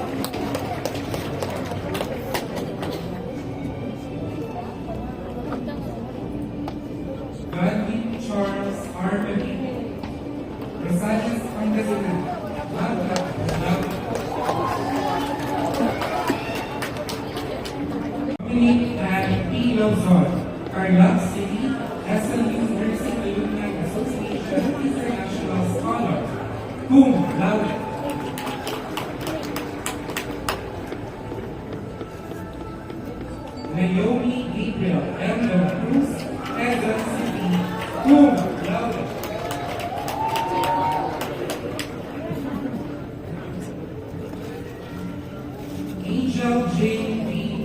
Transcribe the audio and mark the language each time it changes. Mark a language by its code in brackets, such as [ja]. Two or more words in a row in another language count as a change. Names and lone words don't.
[en] Godwin Charles R. Benito, Rosales Pangasinan, Magna cum laude. Dominic and P. Lozon, Carlac City, SLU Nursing Alumni Association International Scholar, cum laude. Naomi Gabriel M. De La Cruz, Quezon City, cum laude. Angel J. V.